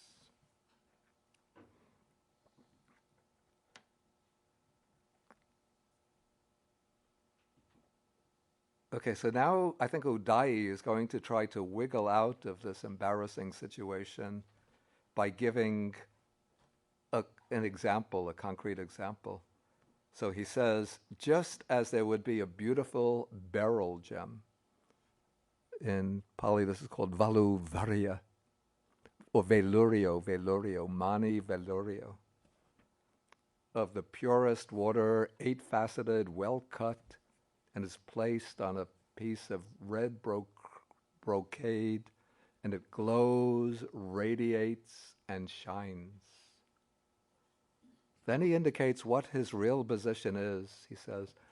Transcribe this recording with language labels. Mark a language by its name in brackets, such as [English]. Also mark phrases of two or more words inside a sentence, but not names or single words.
[English] Okay, so now I think Udayi is going to try to wiggle out of this embarrassing situation by giving an example, a concrete example. So he says, just as there would be a beautiful beryl gem, in Pali this is called [Pali] valu varya, [English] or velurio, [Pali] mani velurio, [English] of the purest water, 8-faceted, well cut, and is placed on a piece of red brocade, and it glows, radiates, and shines. Then he indicates what his real position is.